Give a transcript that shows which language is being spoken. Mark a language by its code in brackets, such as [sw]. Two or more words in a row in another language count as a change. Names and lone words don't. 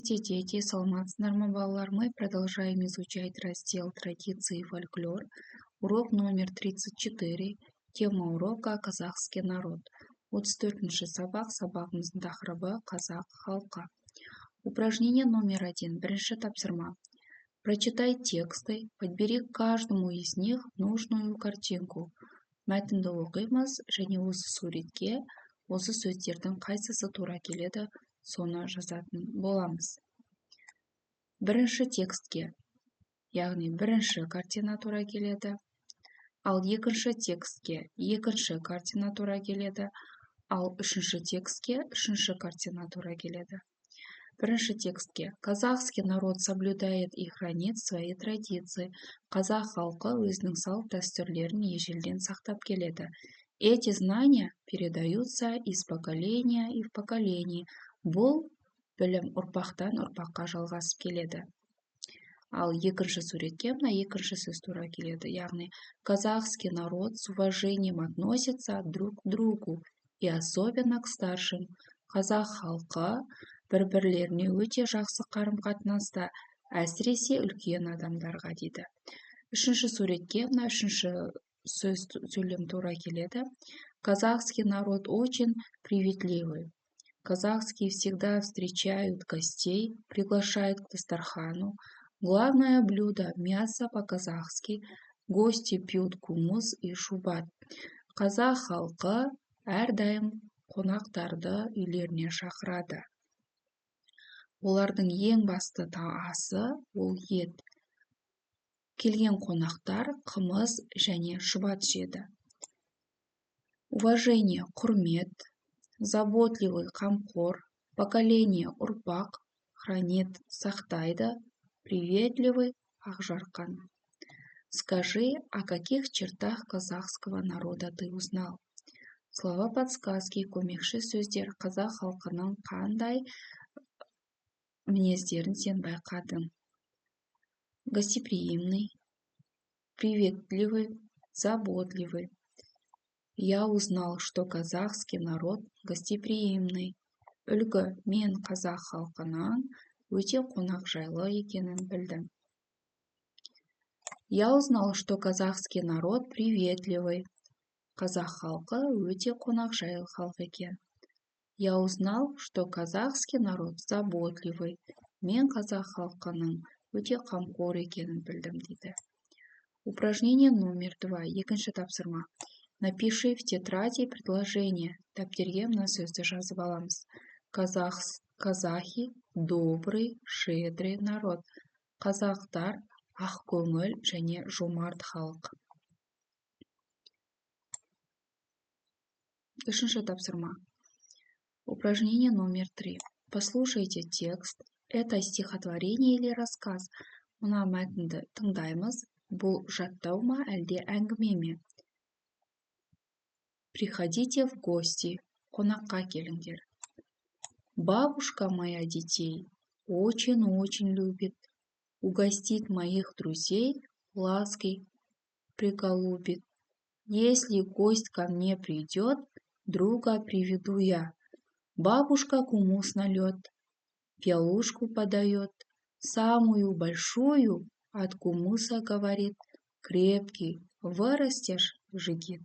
[ru] Дети, [kk] саламатсыздар ма, балалар? [ru] Мы продолжаем изучать раздел «Традиции и фольклор». Урок номер 34. Тема урока «Казахский народ». [kk] 34-ші сабақ, сабағымыздың тақырыбы «Қазақ халқы». [ru] Упражнение номер 1. [kk] Бірінші тапсырма. [ru] Прочитай тексты, подбери к каждому из них нужную картинку. [kk] Мәтінді оқимыз және осы суретке, осы сөздердің қайсысы тура келеді, соны жазатын боламыз. Бірінші текстке, яғни бірінші картина тура келеді, ал екінші текстке екінші картина тура келеді, ал үшінші текстке үшінші картина тура келеді. Бірінші текстке. [ru] Казахский народ соблюдает и хранит свои традиции. [kk] Қазақ халқы өзінің салт-дәстүрлерін ежелден сақтап келеді. [ru] Эти знания передаются из поколения и в поколение. [kk] Бұл білім ұрпақтан ұрпаққа жалғасып келеді. Ал екінші суретке мына екінші сөз тура келеді. Яғни, [ru] казахский народ с уважением относится друг к другу и особенно к старшим. [kk] Қазақ халқы бір-бірлеріне өте жақсы қарым-қатынаста, әсіресе үлкен адамдарға дейді. Үшінші суретке мына үшінші сөз сөйлем тура келеді. [ru] Казахский народ очень приветливый. Казахские всегда встречают гостей, приглашают к дастархану. Главное блюдо – мясо по-казахски. Гости пьют кумыс и шубат. [kk] Қазақ халқы әрдайым қонақтарды үйлеріне шақырады. Олардың ең басты асы ол ет. Келген қонақтар қымыз және шұбат жеді. [ru] Уважение – құрмет. Заботливый – қамқор. Поколение – ұрпақ. Хранит – сақтайды. Приветливый – ақжарқан. Скажи, о каких чертах казахского народа ты узнал? Слова подсказки, [kk] көмекші сөздер қазақ халқының қандай мінездерін сен байқадың? [ru] Гостеприимный, приветливый, заботливый. Я узнал, что казахский народ гостеприимный. [kk] Үлгі, мен қазақ халқының өте қонақжайлы екенін білдім. [ru] Я узнал, что казахский народ приветливый. [kk] Қазақ халқы өте қонақжайлы халық екен. [ru] Я узнал, что казахский народ заботливый. [kk] Мен қазақ халқының өте қамқор екенін білдім дейді. [ru] Упражнение номер 2. [kk] Екінші тапсырма. [ru] Напиши в тетради предложение. [kk] Дәптерге мына сөзді жазып аламыз. [ru] Казахи – добрый, щедрый народ. [kk] Қазақтар ақкөңіл және жомарт халық. Үшінші тапсырма. [ru] Упражнение номер 3. Послушайте текст. Это стихотворение или рассказ? [kk] Мына мәтінді тыңдаймыз. Бұл жаттау ма, әлде әңгіме ме? [ru] Приходите в гости. [kk] Қонаққа келіңдер. [ru] Бабушка моя детей очень-очень любит. Угостит моих друзей, лаской приголубит. Если гость ко мне придет, друга приведу я. Бабушка кумус налет, пиалушку подает, самую большую от кумуса говорит, крепкий, вырастешь, жигит.